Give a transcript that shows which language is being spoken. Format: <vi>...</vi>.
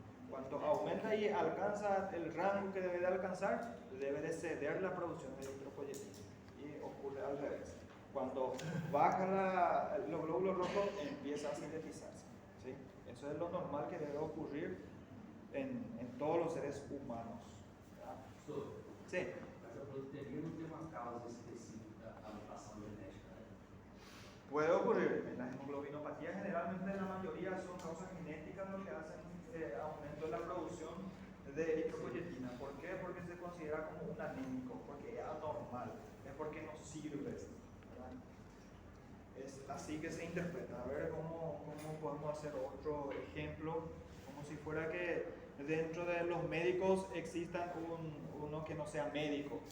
<es>Cuando aumenta y alcanza el rango que debe de alcanzar, debe de ceder la producción de eritropoyetina. Y ocurre al revés. Cuando baja los glóbulos rojos, empieza a sintetizarse. ¿Sí? Eso es lo normal que debe ocurrir en todos los seres humanos. ¿Verdad? Sí.</es> <pt>Mas a proteína não tem uma causa específica da mutação genética, né?</pt> <es>Puede ocurrir. En las hemoglobinopatías generalmente la mayoría son causas genéticas lo que hacen aumento de la producción de eritropoyetina. ¿Por qué? Porque se considera como un anémico, porque es anormal, es porque no sirve. ¿Verdad? Es así que se interpreta. A ver cómo podemos hacer otro ejemplo, como si fuera que dentro de los médicos exista uno que no sea médico.</es>